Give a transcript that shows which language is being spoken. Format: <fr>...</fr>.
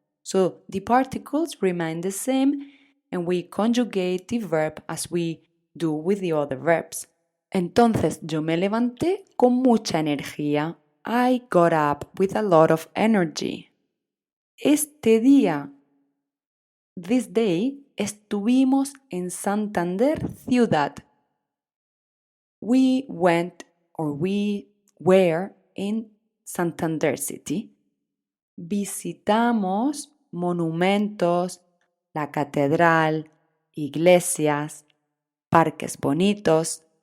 <en>So the particles remain the same and we conjugate the verb as we do with the other verbs.</en> <es>Entonces yo me levanté con mucha energía.</es> <en>I got up with a lot of energy.</en> <es>Este día,</es> <en>this day,</en> <es>estuvimos en Santander ciudad.</es> <en>We were in Santander city.</en> <es>Visitamos monumentos, la catedral, iglesias, parques bonitos.</es>